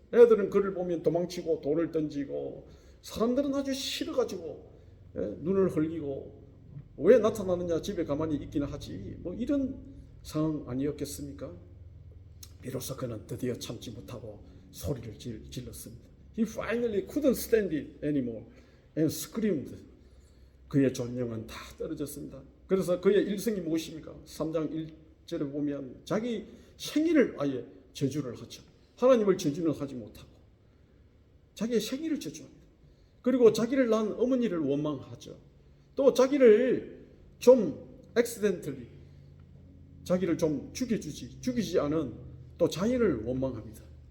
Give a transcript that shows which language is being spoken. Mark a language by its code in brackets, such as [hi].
[ko] 애들은 그를 보면 도망치고 돌을 던지고 사람들은 아주 싫어가지고 눈을 흘리고 왜 나타나느냐, 집에 가만히 있기는 하지, 뭐 이런 상황 아니었겠습니까? 비로소 그는 드디어 참지 못하고 소리를 질렀습니다. [en] He finally couldn't stand it anymore and screamed. [ko] 그의 존령은 다 떨어졌습니다. 그래서 그의 일성이 무엇입니까? 3장 1절에 보면 자기 생일을 아예 저주를 하죠. 하나님을 저주는 하지 못하고 자기의 생일을 저주합니다. 그리고 자기를 낳은 어머니를 원망하죠. 또 자기를 좀 accidentally 자기를 좀 죽이지 않은 또 자인을 원망합니다.